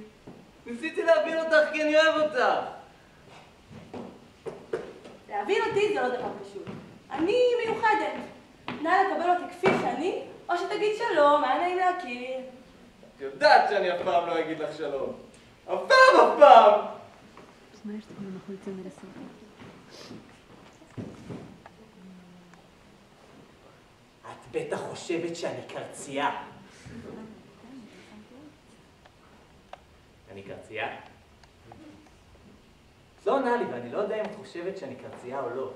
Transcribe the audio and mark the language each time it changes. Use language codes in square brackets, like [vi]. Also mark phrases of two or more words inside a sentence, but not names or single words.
[he] ניסיתי להבין אותך כי אני אוהב אותך. להבין אותי זה לא דבר פשוט. אני מיוחדת. נא לקבל אותי כפי שאני, או שתגיד שלום, היה נעים להכיר. את יודעת שאני אף פעם לא אגיד לך שלום. אף פעם! [ru] Знаешь, что она находится на рисунке? [he] את בטח חושבת שאני קרצייה. אני קרצייה? לא עונה לי, ואני לא יודע אם את חושבת שאני קרצייה או לא.